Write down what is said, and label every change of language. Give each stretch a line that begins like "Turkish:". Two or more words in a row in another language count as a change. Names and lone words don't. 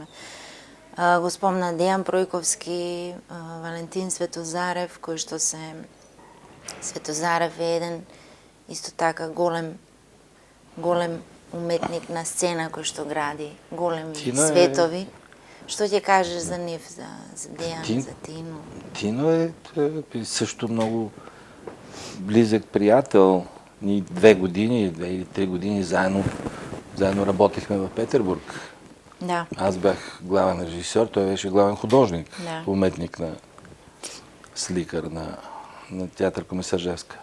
Macedonian: Го спомна Дејан Пројковски, Валентин Светозарев, кој што Светозарев е еден исто така голем уметник на сцена кој што гради големи светови. Што ќе кажеш за нив, за Дејан, за Тино?
Bulgarian: Тино е също много близък приятел. Ние 2 или 3 години заедно работихме в Петербург. Да. Аз бях главен режисьор, той беше главен художник, уметник на сликар на театър Комисаржевска.